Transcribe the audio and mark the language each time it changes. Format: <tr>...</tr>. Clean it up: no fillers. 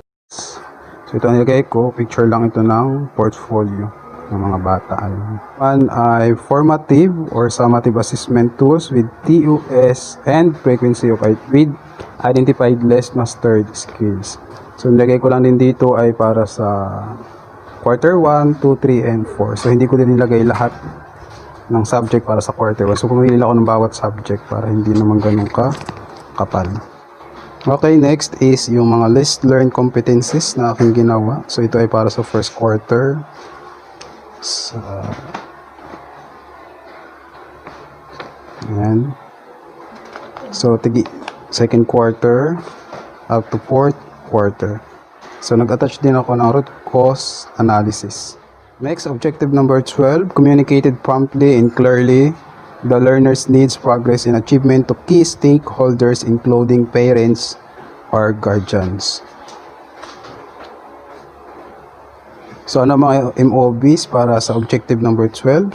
<tl>So ito nilagay ko, picture lang ito ng portfolio ng mga bata.</tl> <en>One ay formative or summative assessment tools with TOS and frequency of with identified less mastered skills.</en> <tl>So nilagay ko lang din dito ay para sa quarter 1, 2, 3, and 4. So hindi ko din nilagay lahat ng subject para sa quarter 1. So pumili ako ng bawat subject para hindi naman ganun kapal. Okay, next is yung mga least learned competencies na aking ginawa. So ito ay para sa first quarter. Ayan.</tl> <en>So second quarter up to fourth quarter.</en> <tl>So nag-attach din ako ng root cause analysis.</tl> <en>Next, objective number 12, communicated promptly and clearly the learner's needs, progress, and achievement to key stakeholders including parents or guardians.</en> <tl>So ano mga MOBs para sa objective number 12?</tl>